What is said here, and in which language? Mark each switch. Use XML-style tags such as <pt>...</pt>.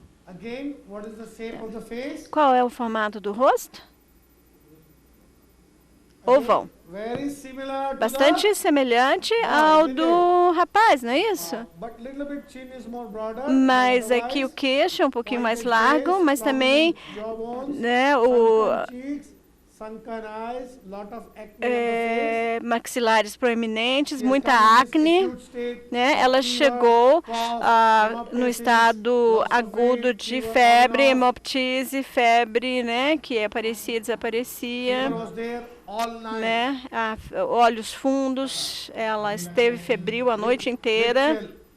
<en>Again, what is the shape of the face?</en> <pt>Qual é o formato do rosto?</pt> <en>Oval. Very similar to</en> <pt>Bastante semelhante ao do rapaz, não é isso?</pt> <en>but little bit chin is more broader.</en> <pt>Mas aqui o queixo é um pouquinho mais largo, mas também, né,</pt> <en>Cheeks, sunken eyes, lot of acne on the face.</en> <pt>maxilares proeminentes, muita acne, né? Ela chegou no estado agudo de febre, hemoptise, febre, né? Que aparecia e desaparecia,</pt> <en>Was there all night.</en> <pt>né? Olhos fundos, ela esteve febril a noite inteira,</pt>